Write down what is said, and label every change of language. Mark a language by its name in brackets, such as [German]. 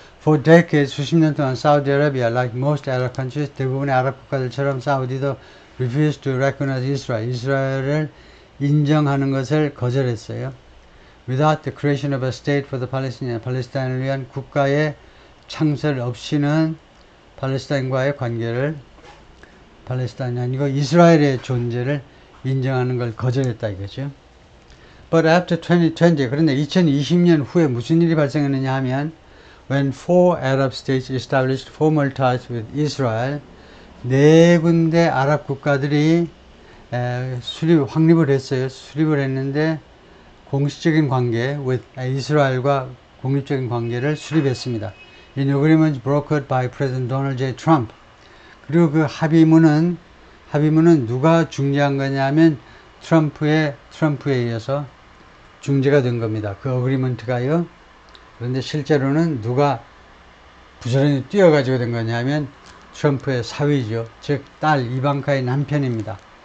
[English] For decades, [Korean] 수십 년 동안 [English] Saudi Arabia, like most Arab countries, [Korean] 대부분의 아랍 국가들처럼 사우디도 [English] refused to recognize Israel, [Korean] 이스라엘을 인정하는 것을 거절했어요. [English] Without the creation of a state for the Palestinians, [Korean] 팔레스타인을 위한 국가의 창설 없이는 팔레스타인과의 관계를, 팔레스타인이 아니고 이스라엘의 존재를 인정하는 걸 거절했다 이거죠. [English] But after 2020, [Korean] 그런데 2020년 후에 무슨 일이 발생했느냐 하면 [English] when four Arab states established formal ties with Israel, [Korean] 네 군데 아랍 국가들이 확립을 했어요. 수립을 했는데 공식적인 관계, with 이스라엘과 공식적인 관계를 수립했습니다. [English] In agreements brokered by President Donald J. Trump. [Korean] 그리고 그 합의문은 누가 중재한 거냐면 트럼프에 의해서 중재가 된 겁니다. 그 어그리먼트가요. 그런데 실제로는 누가 부지런히 뛰어가지고 된 거냐면 트럼프의 사위죠. 즉 딸 이방카의 남편입니다.